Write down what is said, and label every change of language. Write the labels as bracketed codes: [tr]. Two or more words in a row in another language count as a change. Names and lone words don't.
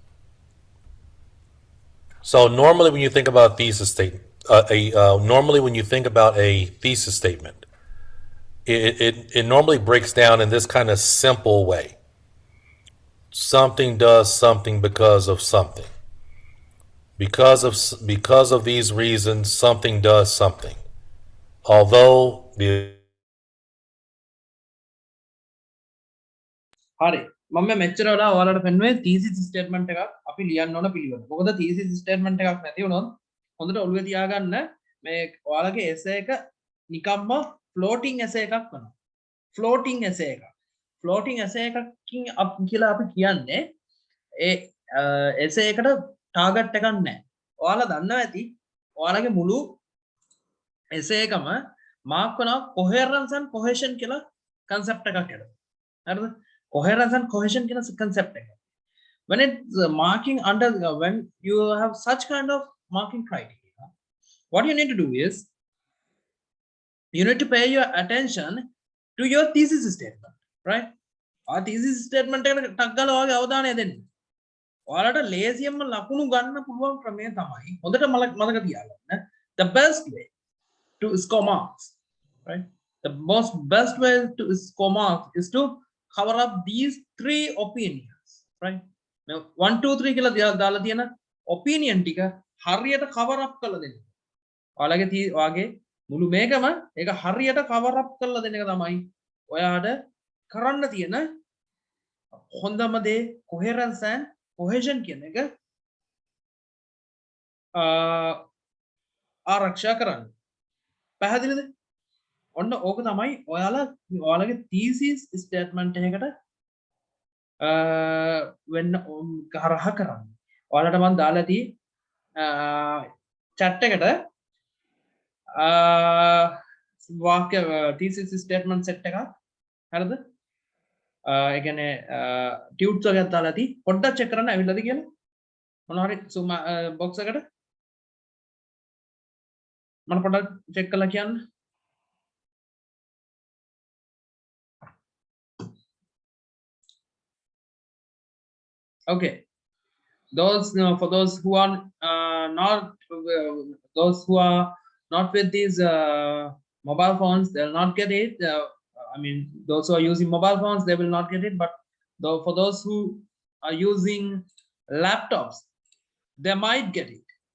[en] So normally when you think about a thesis statement, it normally breaks down in this kind of simple way. Something does something because of something. Because of these reasons, something does something. Although the [si] හරි මම මෙච්චර වඩා ඔයාලට පෙන්නුවේ [en] thesis statement [si] එකක් අපි ලියන්න ඕන පිළිවෙල. මොකද [en] thesis statement [si] එකක් නැති වුණොත් හොඳට ඔළුවේ තියාගන්න මේ ඔයාලගේ essay එක නිකම්ම [en] floating essay [si] එකක් වෙනවා. [en] floating essay [si] එකක්. [en] floating essay [si] එකකින් කියලා අපි කියන්නේ ඒ essay එකට target එකක් නැහැ. ඔයාලා දන්නවා ඇති ඔයාලගේ මුළු essay එකම mark වෙනවා [en] coherence and cohesion [si] කියලා concept එකක් ඇතුළත. හරිද? [en] Coherence and cohesion [si] කියන concept එක. [en] When it's marking under when you have such kind of marking criteria, what you need to do is you need to pay your attention to your thesis statement, right? Our thesis statement [si] එකට ටක් ගාලා ඔයාගේ අවධානය දෙන්න. ඔයාලට ලේසියෙන්ම ලකුණු ගන්න පුළුවන් ක්‍රමය තමයි හොඳට මතක තියාගන්න. [en] The best way to score marks, right? The best way to score marks is to cover up these 3 opinions, right? [si] Now 1 2 3 කියලා දාලා තියෙන opinion ටික හරියට [en] cover up [si] කරලා දෙන්න. ඔයාගේ මුළු මේකම ඒක හරියට [en] cover up [si] කරලා දෙන එක තමයි ඔයාට කරන්න තියෙන හොඳම දේ. [en] coherence and cohesion [si] කියන එක ආරක්ෂා කරන්න. පැහැදිලිද? ඔන්න ඕක තමයි ඔයාලගේ [en] thesis statement [si] එකකට වෙන්න කරහ කරන්න. ඔයාලට මම දාලා තියෙ chat එකට වාක්‍ය [en] thesis statement set [si] එකක් හරිද ඒ කියන්නේ ටියුට්ස් වගේක් දාලා ඇති පොඩ්ඩක් check කරන්න ඇවිල්ලාද කියලා මොනවා හරි [en] zoom box [si] එකට මම පොඩ්ඩක් check කරලා කියන්න [en] okay those for those who are not those who are not with these mobile phones they'll not get it I mean those who are using mobile phones they will not get it but though for those who are using laptops they might get it